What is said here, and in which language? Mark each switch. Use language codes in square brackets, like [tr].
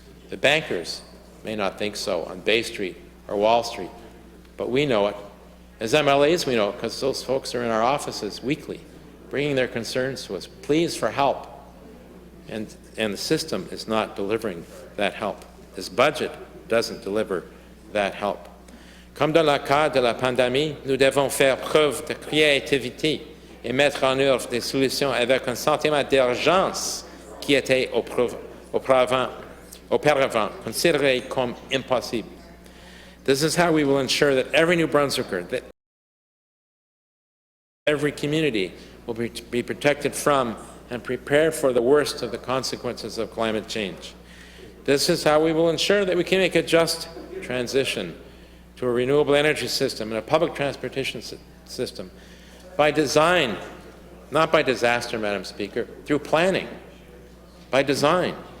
[en] The bankers may not think so on Bay Street or Wall Street, but we know it. As MLAs, we know it because those folks are in our offices weekly, bringing their concerns to us, pleas for help. And the system is not delivering that help. This budget doesn't deliver that help. [fr] Comme dans le cas de la pandémie, nous devons faire preuve de créativité et mettre en œuvre des solutions avec un sentiment d'urgence qui était auparavant considéré comme impossible. [en] This is how we will ensure that every New Brunswicker, that every community will be protected from and prepared for the worst of the consequences of climate change. This is how we will ensure that we can make a just transition to a renewable energy system and a public transportation system by design, not by disaster, Madam Speaker, through planning, by design.